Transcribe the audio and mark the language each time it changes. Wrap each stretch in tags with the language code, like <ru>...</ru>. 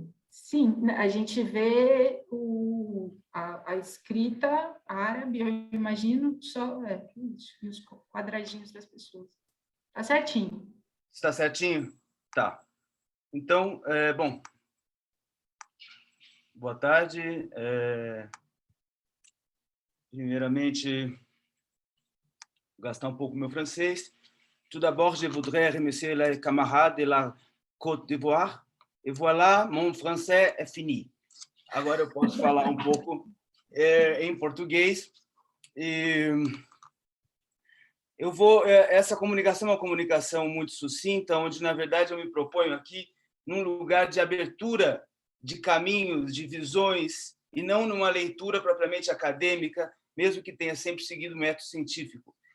<pt>Sim, a gente vê a escrita árabe, eu imagino, só e os quadradinhos das pessoas. Tá certinho. Está certinho? Tá. Então, bom, boa tarde. Primeiramente, gastar um pouco meu francês.</pt> <fr>Tout d'abord, je voudrais remercier les camarades de la Côte d'Ivoire. Et voilà, mon français est fini.</fr> <pt>Agora eu posso falar um pouco em português. E essa comunicação é uma comunicação muito sucinta, onde, na verdade, eu me proponho aqui num lugar de abertura de caminhos, de visões, e não numa leitura propriamente acadêmica, mesmo que tenha sempre seguido o método científico.</pt>